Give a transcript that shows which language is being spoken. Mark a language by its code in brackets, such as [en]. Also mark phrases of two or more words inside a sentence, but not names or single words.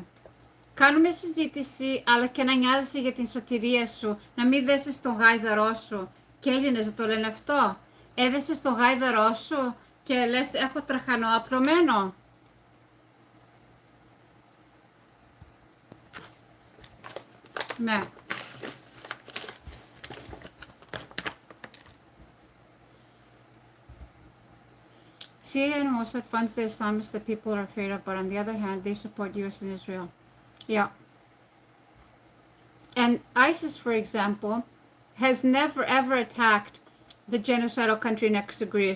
[el] Κάνουμε συζήτηση, αλλά και να νοιάζεσαι για την σωτηρία σου, να μην δέσεις στον γάιδαρό σου. Και Έλληνες δεν το λένε αυτό. Έδεσες στον γάιδαρό σου και λες έχω τραχανό απλωμένο. Ναι. [en] CIA and Mossad funds the Islamists that people are afraid of, but on the other hand, they support US and Israel. Yeah. And ISIS, for example, has never ever attacked the genocidal country next to Greece.